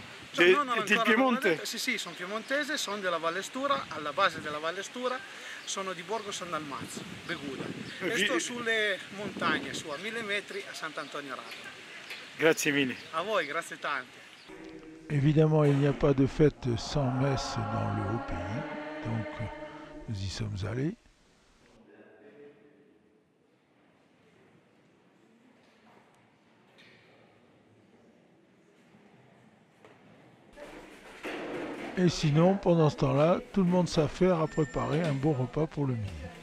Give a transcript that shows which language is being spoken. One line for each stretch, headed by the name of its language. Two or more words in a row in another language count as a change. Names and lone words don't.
Italian: Del Piemonte? Sì, sono piemontese, sono della Vallestura, alla base della Vallestura, sono di Borgo San Dalmazzo, Beguda. E sto sulle montagne, su a 1000 metri a Sant'Antonio Rato. Grazie mille. A voi, grazie tante.
French: Évidemment, il n'y a pas de fête sans messe dans le haut pays, donc nous y sommes allés. Et sinon, pendant ce temps-là, tout le monde s'affaire à préparer un bon repas pour le midi.